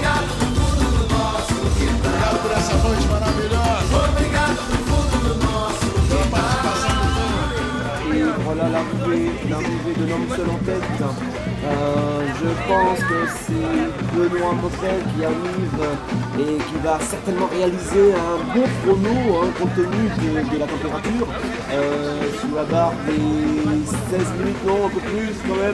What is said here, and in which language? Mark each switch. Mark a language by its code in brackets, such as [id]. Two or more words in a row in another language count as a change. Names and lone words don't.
[pt] Obrigado por essa noite maravilhosa. Obrigado do fundo do nosso pela participação do povo. [fr] Et voilà l'arrivée de l'homme seul en tête. Je pense que c'est Benoît Motel qui arrive et qui va certainement réaliser un bon chrono compte tenu de la température. Sous la barre des 16 minutes, non, un peu plus quand même.